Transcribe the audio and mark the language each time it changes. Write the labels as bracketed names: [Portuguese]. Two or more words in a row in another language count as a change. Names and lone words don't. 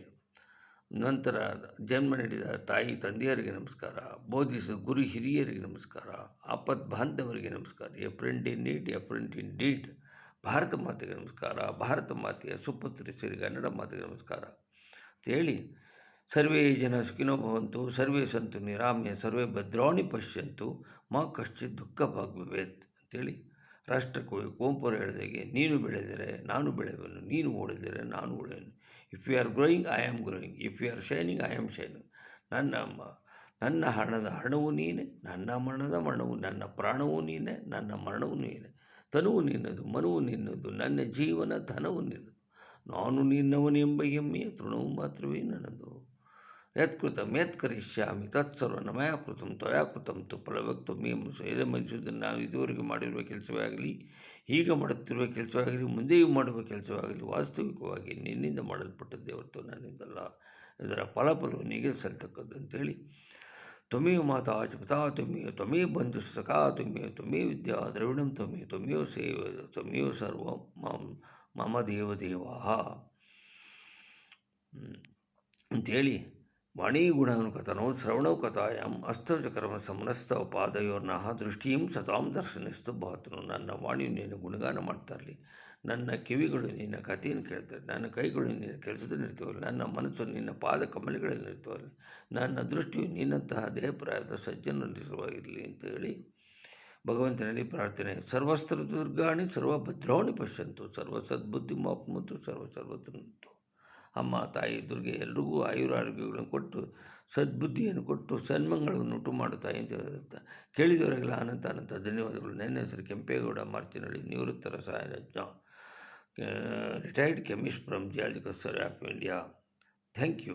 [Kannada] ನಂತರ ಜನ್ಮ ನೀಡಿದ ತಾಯಿ ತಂದೆಯರಿಗೆ ನಮಸ್ಕಾರ, ಬೋಧಿಸಿದ ಗುರು ಹಿರಿಯರಿಗೆ ನಮಸ್ಕಾರ, ಆಪತ್ ಬಾಂಧವರಿಗೆ ನಮಸ್ಕಾರ, [English] A friend in need, a friend in deed. [Kannada] ಭಾರತ ಮಾತೆಗೆ ನಮಸ್ಕಾರ, ಭಾರತ ಮಾತೆಯ ಸುಪುತ್ರಿಯರಿಗೆ ಕನ್ನಡ ಮಾತೆಗೆ ನಮಸ್ಕಾರ ಅಂತೇಳಿ, [Sanskrit] ಸರ್ವೇ ಜನ ಸುಖಿನೋ ಭವಂತು, ಸರ್ವೇ ಸಂತು ನಿರಾಮ್ಯ, ಸರ್ವೇ ಭದ್ರಾಣಿ ಪಶ್ಯಂತು, ಮಾ ಕಶ್ಚಿತ್ ದುಃಖ ಭಾಗ್ ಭವೇತ್ [Kannada] ಅಂತೇಳಿ ರಾಷ್ಟ್ರಕವಿ ಕುವೆಂಪು ಹೇಳಿದಾಗೆ, ನೀನು ಬೆಳೆದರೆ ನಾನು ಬೆಳೆಯುವೆನು, ನೀನು ಓಡಿದರೆ ನಾನು ಓಡುವೆನು. [English] If you are growing I am growing, if you are shining I am shining. [Kannada] ನನ್ನ ಹಣದ ಹಣವು ನೀನೆ, ನನ್ನ ಮರಣದ ಮರಣವು, ನನ್ನ ಪ್ರಾಣವೂ ನೀನೆ, ನನ್ನ ಮರಣವೂ ನೀನೆ. ತನುವು ನಿನ್ನದು, ಮನುವು ನಿನ್ನದು, ನನ್ನ ಜೀವನ ಧನವು ನಿನ್ನದು, ನಾನು ನಿನ್ನವನೆಂಬ ಹೆಮ್ಮೆಯ ತೃಣವು ಮಾತ್ರವೇ ನನ್ನದು. [Sanskrit] ಯತ್ಕೃತಂ ಯತ್ಕರಿಷ್ಯಾಮಿ ತತ್ಸರ್ವ ಮಯಾ ಕೃತಂ ತ್ವಯಾ ಕೃತಂ ತು ಫಲವಕ್ತ್ವಮೇಂ ಇದಮನಿಸುವುದನ್ನು. [Kannada] ನಾವು ಇದುವರೆಗೆ ಮಾಡಿರುವ ಕೆಲಸವೇ ಆಗಲಿ, ಈಗ ಮಾಡುತ್ತಿರುವ ಕೆಲಸವೇ ಆಗಲಿ, ಮುಂದೆಯೂ ಮಾಡುವ ಕೆಲಸವೇ ಆಗಲಿ ವಾಸ್ತವಿಕವಾಗಿ ನಿನ್ನಿಂದ ಮಾಡಲ್ಪಟ್ಟದ್ದೇ ಹೊರತು ನನ್ನಿಂದಲ್ಲ. ಇದರ ಫಲಫಲವು ನಿಗದಿಸಲ್ತಕ್ಕದ್ದು ಅಂತೇಳಿ, [Sanskrit] ತ್ವಮೇವ ಮಾತಾ ಚ ಪಿತಾ ತ್ವಮೇವ, ತ್ವಮೇವ ಬಂಧು ಸಖಾ ತ್ವಮೇವ, ತ್ವಮೇವ ವಿದ್ಯಾ ದ್ರವಿಣಂ ತ್ವಮೇವ, ತ್ವಮೇವ ಸೇವ, ತ್ವಮೇವ ಸರ್ವ ಮಮ ದೇವದೇವಾಃ ಅಂಥೇಳಿ, ವಾಣೀ ಗುಣಾನುಕಥನೋ ಶ್ರವಣೌ ಕಥಾಯಾಂ ಅಸ್ತೌ ಚ ಕರ್ಮ ಸಮನಸ್ತವ ಪಾದಯೋರ್ನಃ ದೃಷ್ಟಿಯಂ ಸತಾಂ ದರ್ಶನಸ್ತು ಭಾತನು. [Kannada] ನನ್ನ ವಾಣಿಯು ನೀನು ಗುಣಗಾನ ಮಾಡ್ತಾ ಇರಲಿ, ನನ್ನ ಕಿವಿಗಳು ನಿನ್ನ ಕಥೆಯನ್ನು ಕೇಳ್ತಾರೆ, ನನ್ನ ಕೈಗಳು ನಿನ್ನ ಕೆಲಸದಲ್ಲಿ ಇರ್ತವಲ್ಲ, ನನ್ನ ಮನಸ್ಸು ನಿನ್ನ ಪಾದ ಕಮಲಗಳಲ್ಲಿ ಇರ್ತವಲ್ಲ, ನನ್ನ ದೃಷ್ಟಿಯು ನಿನ್ನಂತಹ ದೇಹಪ್ರಾಯದ ಸಜ್ಜನಲ್ಲಿರುವಾಗಿರಲಿ ಅಂತ ಹೇಳಿ ಭಗವಂತನಲ್ಲಿ ಪ್ರಾರ್ಥನೆ. [Sanskrit] ಸರ್ವಸ್ತ್ರ ದುರ್ಗಾಣಿ ಸರ್ವಭದ್ರಾಣಿ ಪಶ್ಯಂತು, ಸರ್ವ ಸದ್ಬುದ್ಧಿ ಮಾಪ್ಮಂತು, ಸರ್ವತಂತು. [Kannada] ಅಮ್ಮ ತಾಯಿ ದುರ್ಗೆ ಎಲ್ರಿಗೂ ಆಯುರಾರೋಗ್ಯಗಳನ್ನು ಕೊಟ್ಟು ಸದ್ಬುದ್ಧಿಯನ್ನು ಕೊಟ್ಟು ಸನ್ಮಂಗಳವನ್ನು ಉಂಟು ಮಾಡುತ್ತಾಯಿ ಅಂತ ಹೇಳುತ್ತಾ ಕೇಳಿದವರೆಲ್ಲ ಅನಂತ ಧನ್ಯವಾದಗಳು. ನನ್ನ ಹೆಸರು ಕೆಂಪೇಗೌಡ ಮಾರ್ಚಿನಹಳ್ಳಿ, ನಿವೃತ್ತ ರಸಾಯನಜ್ಞ, [English] retired chemist from Geological Survey of India.